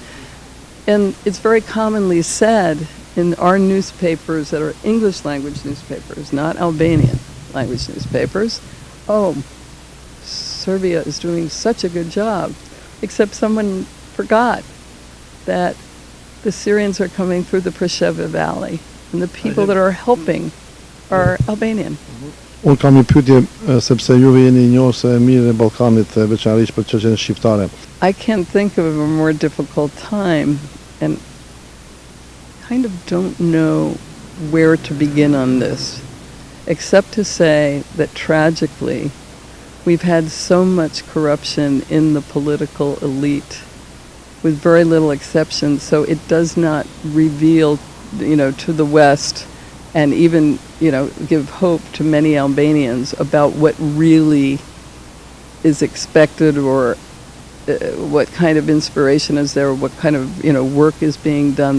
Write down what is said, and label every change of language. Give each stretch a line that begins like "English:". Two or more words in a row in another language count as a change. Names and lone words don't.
English: And it's very commonly said in our newspapers that are English language newspapers, not Albanian language newspapers, oh, Serbia is doing such a good job, except someone forgot that the Syrians are coming through the Preševa Valley, and the people that are helping are Albanian.
Albanian: Unë kam një pyetje sepse juve jeni njohës e mirë e Ballkanit, veçanërisht për çështjen shqiptare.
English: I can't think of a more difficult time, and kind of don't know where to begin on this, except to say that tragically, we've had so much corruption in the political elite, with very little exception, so it does not reveal, to the West, and even, give hope to many Albanians about what really is expected, or what kind of inspiration is there, what kind of, work is being done.